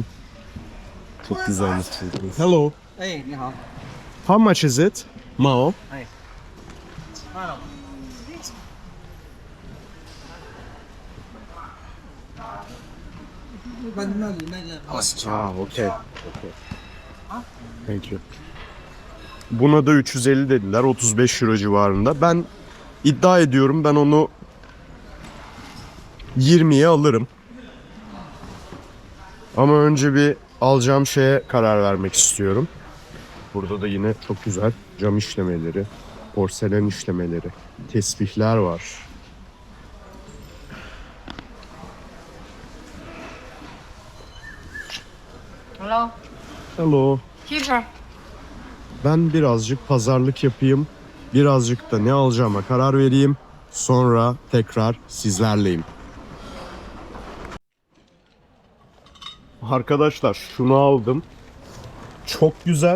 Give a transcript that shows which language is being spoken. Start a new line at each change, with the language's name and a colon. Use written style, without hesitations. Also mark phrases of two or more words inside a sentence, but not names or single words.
Turkish: Çok güzelmiş çünkü.
English: Hello.
Chinese: 哎，你好。
English: How much is it? Mao? Okay. Thank you.
Turkish: Buna da 350 dediler. 35 euro civarında. Ben iddia ediyorum ben onu 20'ye alırım. Ama önce bir alacağım şeye karar vermek istiyorum. Burada da yine çok güzel cam işlemeleri, porselen işlemeleri, tesbihler var.
English: Hello. Hello. Keeper.
Turkish: Ben birazcık pazarlık yapayım. Birazcık da ne alacağıma karar vereyim. Sonra tekrar sizlerleyim. Arkadaşlar şunu aldım. Çok güzel.